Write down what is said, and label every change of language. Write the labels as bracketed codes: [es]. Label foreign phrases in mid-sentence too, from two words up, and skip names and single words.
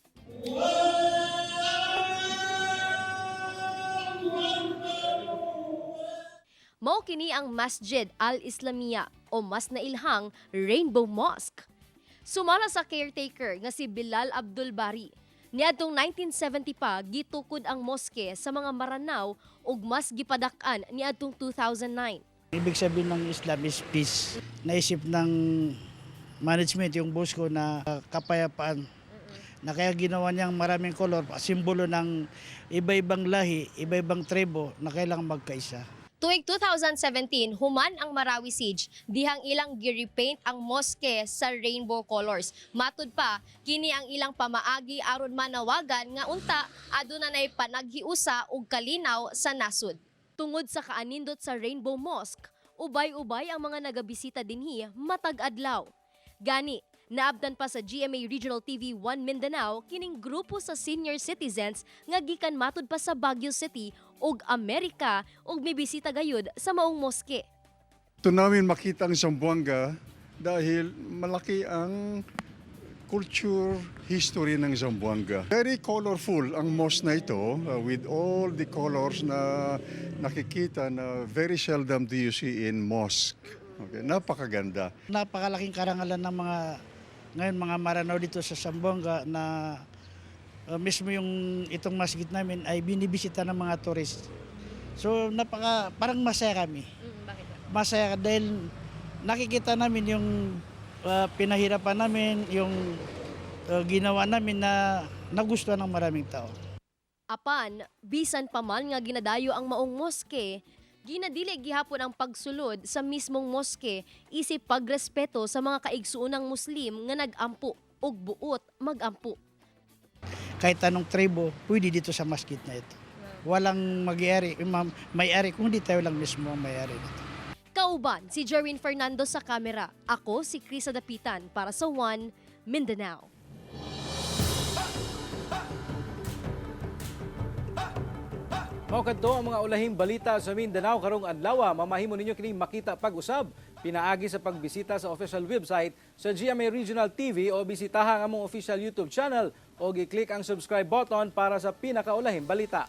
[ceb] Mao kini ang Masjid Al-Islamiyya o mas nailhang Rainbow Mosque. Sumala sa caretaker nga si Bilal Abdul Bari. Niadtong 1970 pa gitukod ang moske sa mga Maranao ug mas gipadak-an niadtong 2009. [tl] Ibig sabihin ng Islam [en] is peace. [tl] Naisip ng management yung boss ko na kapayapaan. Na kaya ginawa niyang maraming kolor, simbolo ng iba-ibang lahi, iba-ibang tribo na kailangang magkaisa. [ceb] Tuig 2017, human ang Marawi Siege, dihang ilang gi-repaint ang moske sa [en] rainbow colors. [ceb] Matud pa, kini ang ilang pamaagi aron manawagan nga unta aduna nay panaghiusa ug kalinaw sa nasud. Tungod sa kaanindot sa Rainbow Mosque, ubay-ubay ang mga nagabisita dinhi matag adlaw. Gani, naabdan pa sa GMA Regional TV 1 Mindanao kining grupo sa [en] senior citizens [ceb] nga gikan matud pa sa Baguio City ug Amerika ug mibisita gayud sa maong moske. [tl] Ito namin makita ang Zamboanga dahil malaki ang [en] culture history [tl] ng Zamboanga. [en] Very colorful [tl] ang mosque na ito [en] with all the colors [tl] na nakikita na [en] very seldom do you see in mosque. [tl] Okay, napakaganda. Napakalaking karangalan ng mga Maranao dito sa Zamboanga na mismo yung itong masjid namin ay binibisita ng mga tourist. So parang masaya kami. Bakit? Masaya dahil nakikita namin yung pinahirapan namin, yung ginawa namin na nagustuhan ng maraming tao. [ceb] Apan, bisan pa man nga ginadayo ang maong moske, ginadili gihapon ang pagsulod sa mismong moske isip pagrespeto sa mga kaigsuonang Muslim nga nag-ampo ug buot mag-ampo. [tl] Kahit anong tribo, pwede dito sa masjid na ito. Walang may-ari, kung di tayo lang mismo ang may-ari nito. [ceb] Kauban si Jerwin Fernando sa kamera. Ako si Krisa Dapitan para sa One Mindanao. Mao kadto ang mga ulahing balita sa Mindanao karong adlaw. Mamahimo ninyo kining makita pag-usab pinaagi sa pagbisita sa [en] official website [ceb] sa GMA Regional TV o bisitahan ang among [en] official YouTube channel [ceb] o gi-click ang [en] subscribe button [ceb] para sa pinakaulahing balita.